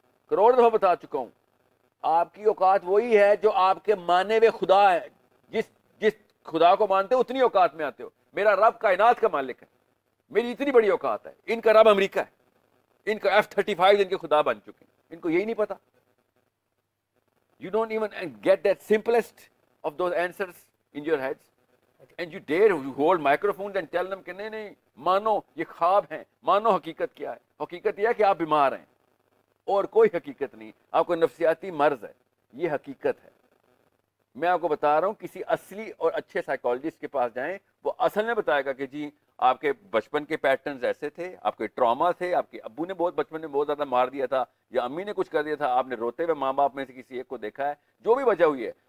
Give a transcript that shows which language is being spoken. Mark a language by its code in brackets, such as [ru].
[ur] کروڑ دفعہ بتا چکا ہوں, آپ کی اوقات وہی ہے جو آپ کے مانے ہوئے خدا ہے. جس خدا کو مانتے ہو اتنی اوقات میں آتے ہو. میرا رب کائنات کا مالک ہے, میری اتنی بڑی اوقات ہے. ان کا رب امریکہ ہے, ان کا F-35 ان کے خدا بن چکے ہیں. ان کو یہی نہیں پتا. [en] You don't even get that simplest of those answers in your heads. And you dare hold microphones and tell them [ur] کہ نہیں مانو یہ خواب ہیں, مانو حقیقت کیا ہے. حقیقت یہ ہے کہ آپ بیمار ہیں, اور کوئی حقیقت نہیں. آپ کو نفسیاتی مرض ہے, یہ حقیقت ہے. میں آپ کو بتا رہا ہوں, کسی اصلی اور اچھے سائیکالوجسٹ کے پاس جائیں, وہ اصل میں بتائے گا کہ جی آپ کے بچپن کے پیٹرنز ایسے تھے, آپ کے ٹراما تھے, آپ کے ابو نے بچپن میں بہت زیادہ مار دیا تھا, یا امی نے کچھ کر دیا تھا, آپ نے روتے ہوئے ماں باپ میں سے کسی ایک کو دیکھا ہے, جو بھی وجہ ہوئی ہے.